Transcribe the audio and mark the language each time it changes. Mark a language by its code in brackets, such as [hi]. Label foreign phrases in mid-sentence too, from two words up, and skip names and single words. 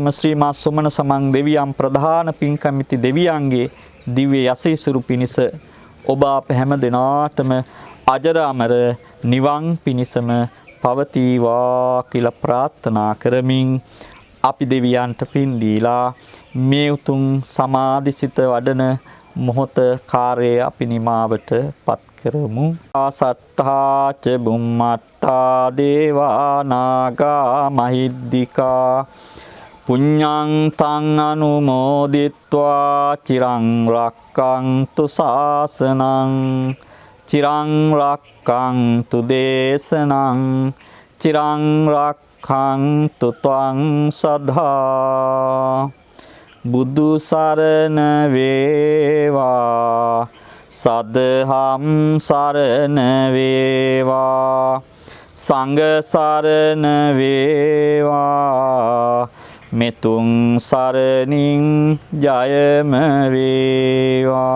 [si] ශ්‍රීමා සුමන සමන් දෙවියන් ප්‍රධාන පින්කමිති දෙවියන්ගේ දිව්‍ය යසීසුරු පිණිස ඔබ අප හැම දිනාටම අජර අමර නිවන් පිණිසම පවතිවා කියලා ප්‍රාර්ථනා කරමින් අපි දෙවියන්ට පින් දීලා මේ උතුම් සමාධිසිත වඩන මොහොත කාර්යය අපි නිමාවට පත් කරමු. [pi] ආසට්ඨා ච බුම්මට්ඨා දේවා නාග මහිද්దికා පුඤ්ඤං තං අනුමෝදිත්වා චිරං රක්ඛන්තු ශාසනං චිරං රක්ඛන්තු දේශනං චිරං රක්ඛන්තු ත්වං සදා. [si] බුදු සරණ වේවා, සදහම් සරණ වේවා, සංඝ සරණ වේවා, මෙතුන් සරණින් ජයම වේවා.